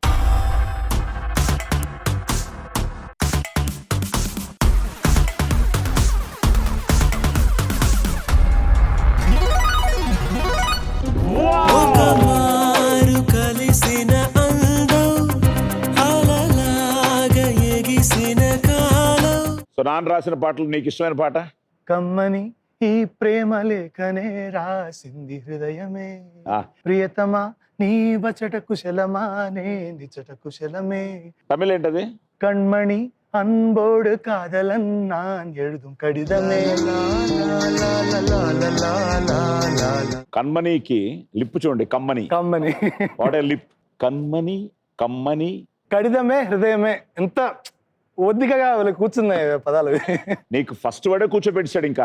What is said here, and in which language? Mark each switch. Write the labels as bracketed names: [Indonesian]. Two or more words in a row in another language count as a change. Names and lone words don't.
[Telugu] ఒక మారు కలిసిన అందం అలలాగా ఎగిసిన కాలం. సో నాన్న రాసిన పాటలు నీకు ఇష్టమైన పాట? కమ్మని ఈ ప్రేమ లేఖనే రాసింది హృదయమే, ఆ. ప్రియతమా నీ వచట కుశలమా నే నిచట కుశలమే, తమిళ ఏంటది? [Tamil] கண்மணி அன்போடு காதலன் நான் எழுதும் கடிதமே. [Telugu] కన్మణికి లిప్ చూడండి, కమ్మని. కమ్మని [English] What a lip. కన్మణి కమ్మని [Telugu] కడిదమే హృదయమే. ఎంత ఒద్దికగా వీళ్ళకి కూర్చున్నాయి పదాలు. నీకు [English] first word [Telugu] కూర్చోబెట్టాడు ఇంకా.